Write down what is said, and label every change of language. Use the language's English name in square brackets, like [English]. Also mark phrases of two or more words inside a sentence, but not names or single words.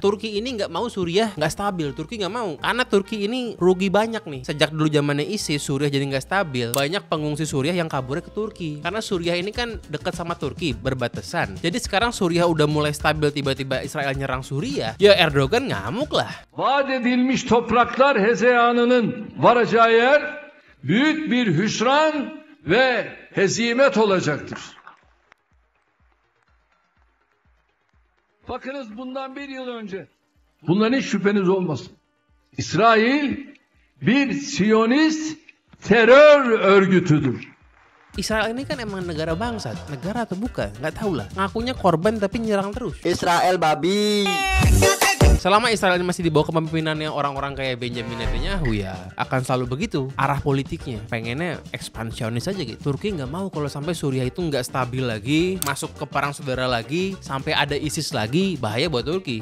[Indonesian] Turki ini nggak mau Suriah nggak stabil. Turki nggak mau karena Turki ini rugi banyak nih. Sejak dulu zamannya ISIS, Suriah jadi nggak stabil. Banyak pengungsi Suriah yang kaburnya ke Turki. Karena Suriah ini kan dekat sama Turki, berbatasan. Jadi sekarang Suriah udah mulai stabil, tiba-tiba Israel nyerang Suriah. Ya Erdogan ngamuk lah. [Turkish] Vaat edilmiş topraklar hezeyanının varacağı yer büyük bir hüsran ve hezimet olacaktır. Bakınız bundan bir yıl önce, bundan hiç şüpheniz olmasın. İsrail bir Siyonist terör örgütüdür. [Indonesian] Israel ini kan emang negara bangsat, negara atau bukan? Nggak tahu lah. Ngakunya korban tapi nyerang terus. Israel babi. Selama Israel ini masih di bawah kepemimpinannya orang-orang kayak Benjamin Netanyahu ya akan selalu begitu arah politiknya. Pengennya ekspansionis aja gitu. Turki nggak mau kalau sampai Suriah itu nggak stabil lagi, masuk ke perang saudara lagi, sampai ada ISIS lagi, bahaya buat Turki.